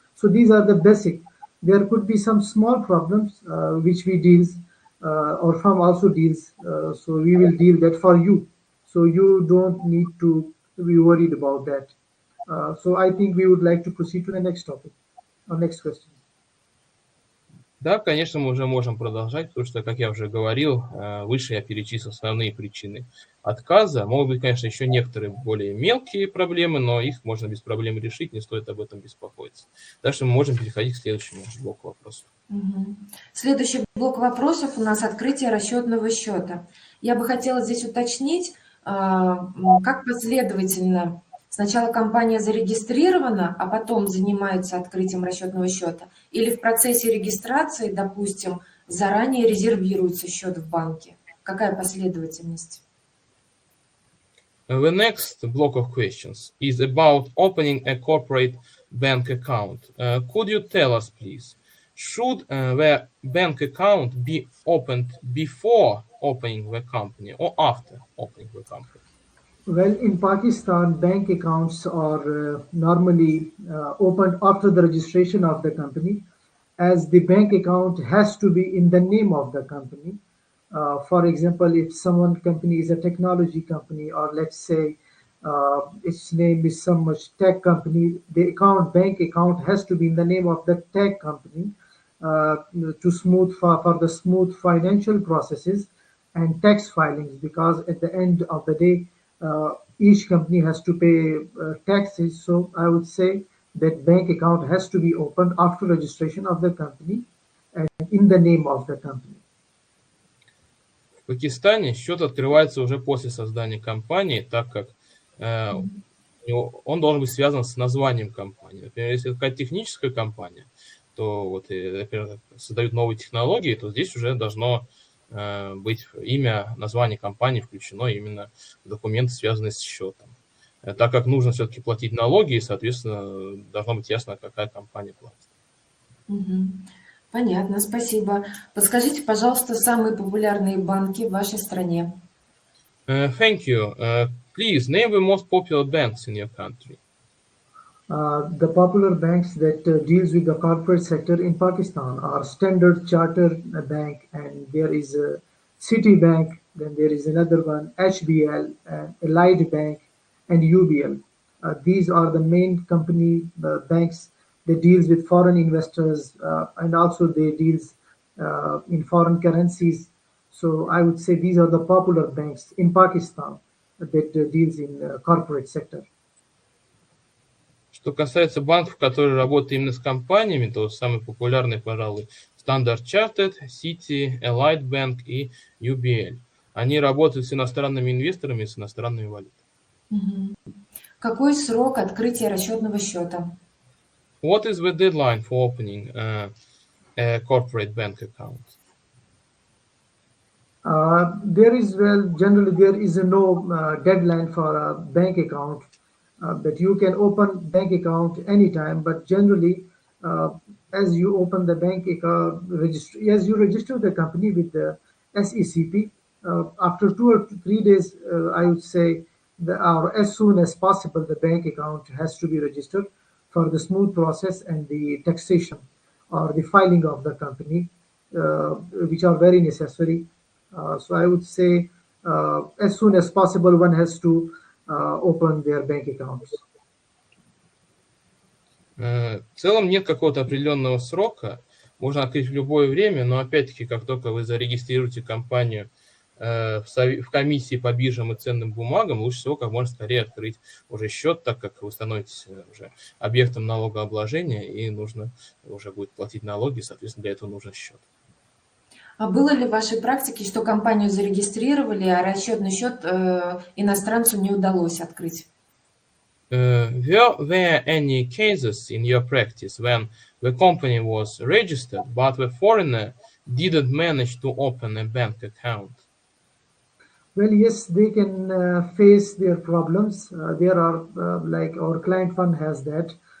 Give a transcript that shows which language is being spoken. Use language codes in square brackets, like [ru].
[en] So these are the basic. There could be some small problems which we deals or firm also deals. So we will deal that for you. So you don't need to be worried about that. So I think we would like to proceed to the next topic, or next question. [ru] Да, конечно, мы уже можем продолжать, потому что, как я уже говорил, выше я перечислил основные причины отказа. Могут быть, конечно, еще некоторые более мелкие проблемы, но их можно без проблем решить, не стоит об этом беспокоиться. Так что мы можем переходить к следующему блоку вопросов. Следующий блок вопросов у нас открытие расчетного счета. Я бы хотела здесь уточнить, как последовательно сначала компания зарегистрирована, а потом занимается открытием расчетного счета, или в процессе регистрации, допустим, заранее резервируется счет в банке? Какая последовательность? [en] The next block of questions is about opening a corporate bank account. Could you tell us, please, should the bank account be opened before opening the company or after opening the company? Well, in Pakistan, bank accounts are normally opened after the registration of the company, as the bank account has to be in the name of the company. For example, if someone company is a technology company, or let's say its name is some much tech company, the bank account has to be in the name of the tech company to smooth for the smooth financial processes and tax filings, because at the end of the day, each company has to pay taxes. So I would say that bank account has to be opened after registration of the company and in the name of the company. [ru] В Пакистане счет открывается уже после создания компании, так как он должен быть связан с названием компании. Например, если это какая-то техническая компания, то вот, например, создают новые технологии, то здесь уже должно быть имя, название компании включено именно в документы, связанные с счетом. Так как нужно все-таки платить налоги, и, соответственно, должно быть ясно, какая компания платит. Понятно, спасибо. Подскажите, пожалуйста, самые популярные банки в вашей стране. [en] Thank you. Please name the most popular banks in your country. The popular banks that deals with the corporate sector in Pakistan are Standard Chartered Bank, and there is a Citibank, then there is another one, HBL, Allied Bank, and UBL. These are the main company banks that deals with foreign investors, and also they deals in foreign currencies. So I would say these are the popular banks in Pakistan that deals in corporate sector. [ru] Что касается банков, которые работают именно с компаниями, то самые популярные, пожалуй, Standard Chartered, Citi, Allied Bank и UBL. Они работают с иностранными инвесторами и с иностранными валютами. Какой срок открытия расчетного счета? [en] What is the deadline for opening a corporate bank account? Generally there is no deadline for a bank account. That you can open bank account anytime, but generally, as you open the bank account, as you register the company with the SECP, after 2 or 3 days, I would say, or as soon as possible, the bank account has to be registered for the smooth process and the taxation or the filing of the company, which are very necessary. So I would say, as soon as possible, one has to open their bank accounts. [ru] В целом нет какого-то определенного срока, можно открыть в любое время, но опять-таки, как только вы зарегистрируете компанию в комиссии по биржам и ценным бумагам, лучше всего как можно скорее открыть уже счет, так как вы становитесь уже объектом налогообложения и нужно уже будет платить налоги, соответственно, для этого нужен счет. А было ли в вашей практике, что компанию зарегистрировали, а расчетный счет иностранцу не удалось открыть? [en] Were there any cases in your practice when the company was registered, but the foreigner didn't manage to open a bank account? Well, yes, they can face their problems. There are, like our client fund has that.